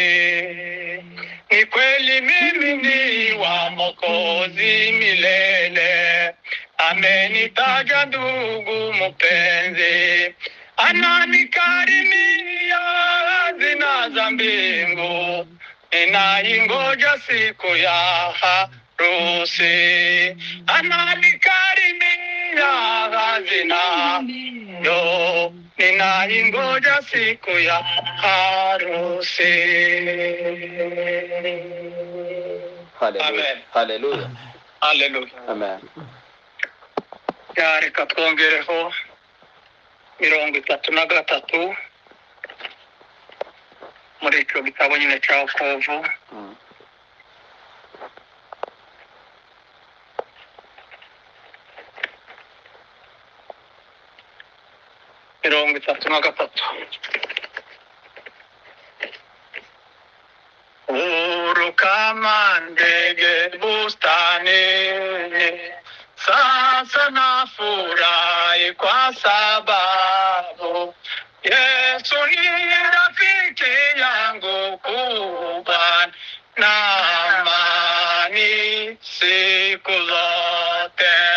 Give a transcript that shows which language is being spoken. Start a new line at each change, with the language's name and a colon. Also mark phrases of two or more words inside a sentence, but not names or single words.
Swahili: Ni kweli mimi ni wa Mwokozi milele, amenitaja ndugu mpenzi, ananikaribia hazina za mbingu, ninaingoja siku ya harusi. Ananikaribia hazina yo, ninaingoja siku ya harusi. Hallelujah. Hallelujah. Hallelujah. Amen.
Kinyarwanda: Reka twongereho 33 muri icyo gitabo nyine cya Yakobo. Mirongo 33.
Swahili: Huru kama ndege bustanini, sasa nafurahi kwa sababu Yesu ni rafiki yangu kubwa, na amani siku zote.